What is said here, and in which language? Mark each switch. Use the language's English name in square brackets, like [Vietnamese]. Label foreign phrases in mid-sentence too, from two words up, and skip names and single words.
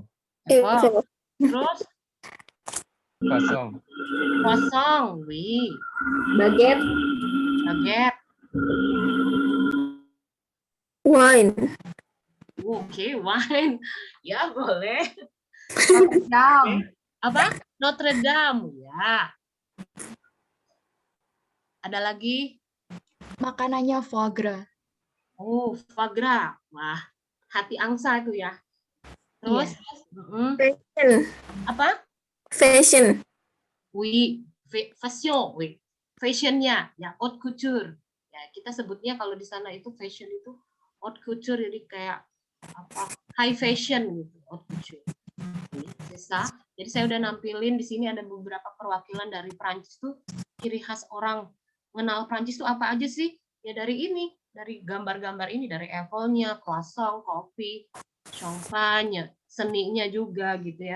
[Indonesian] Info. Terus kosong, kosong, wih. Baguette. Baguette. Wine. Oke, wine. Ya, boleh. Notre Dame. Apa? Notre Dame, ya. Ada lagi? Makanannya [French] foie gras. Oh, foie gras. [Indonesian] Wah, hati angsa itu ya. Terus? Fashion. Apa? Fashion. [French] Oui, fashion, oui. [Indonesian] Fashionnya, ya, [French] haute couture. [Indonesian] Ya, kita sebutnya kalau di sana itu fashion itu [French] haute couture, [Indonesian] jadi kayak apa? [English] High fashion gitu, [French] haute couture. [Indonesian] Bisa. Jadi saya udah nampilin di sini ada beberapa perwakilan dari Prancis tuh, ciri khas orang mengenal Prancis tuh apa aja sih? Ya dari ini, dari gambar-gambar ini, dari Eiffel-nya, croissant, kopi, champagne, seninya juga gitu ya.